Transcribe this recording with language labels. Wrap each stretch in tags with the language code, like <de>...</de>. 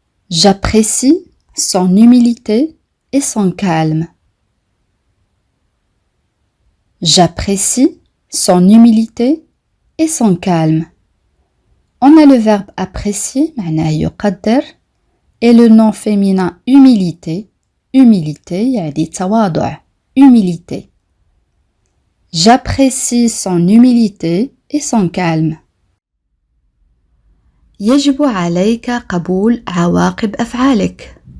<fr>J'apprécie son humilité et son calme. J'apprécie son humilité et son calme. On a le verbe apprécier,</fr> <ar>معناه يقدر,</ar> <fr>et le nom féminin humilité.</fr> <ar>Humilité, يعني تواضع.</ar> <fr>Humilité. J'apprécie son humilité et son calme.</fr> <ar>يجب عليك قبول عواقب أفعالك.</ar>